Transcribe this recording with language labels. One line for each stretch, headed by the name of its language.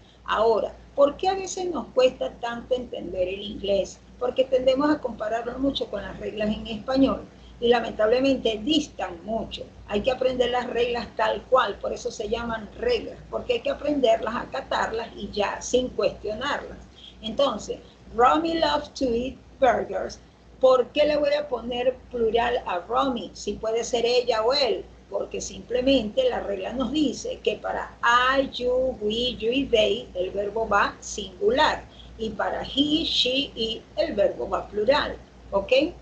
Spanish: Ahora, ¿por qué a veces nos cuesta tanto entender el inglés? Porque tendemos a compararlo mucho con las reglas en español y lamentablemente distan mucho. Hay que aprender las reglas tal cual, por eso se llaman reglas, porque hay que aprenderlas, acatarlas y ya, sin cuestionarlas.
English: Entonces, Romy loves to eat burgers.
Spanish: ¿Por qué le voy a poner plural a Romy? Si puede ser ella o él. Porque simplemente la regla nos dice que para I, you, we, you y they, el verbo va singular. Y para he, she, it, el verbo va plural. ¿Ok?